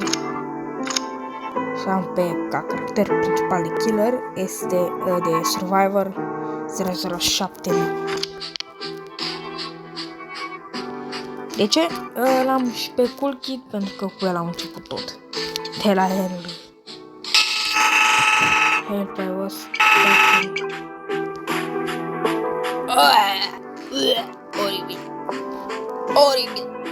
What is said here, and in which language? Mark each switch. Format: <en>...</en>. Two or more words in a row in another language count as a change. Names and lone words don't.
<ro>Și am pe ca caracter principal de killer este de Survivor 007. De ce? L-am și pe Cool Kid pentru că cu el am început tot. De la</ro> <en>Henry. Help, I was stuck.</en> <ro>Oribil.</ro>